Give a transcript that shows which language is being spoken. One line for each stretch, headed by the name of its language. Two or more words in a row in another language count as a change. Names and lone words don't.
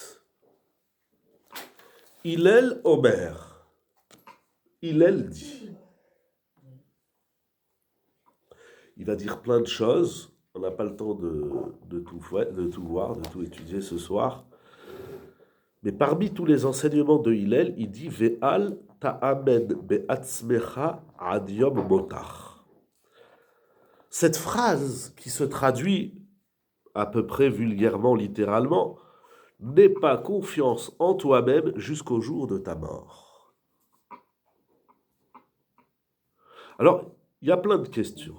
Hebrew: הלל אומר.
French: Hillel dit. Il va dire plein de choses. On n'a pas le temps de tout voir, de tout étudier ce soir. Mais parmi tous les enseignements de Hillel, il dit
Hebrew: ואל תאמין בעצמך עד יום מותך.
French: Cette phrase qui se traduit à peu près vulgairement, littéralement, n'aie pas confiance en toi-même jusqu'au jour de ta mort. Alors, il y a plein de questions.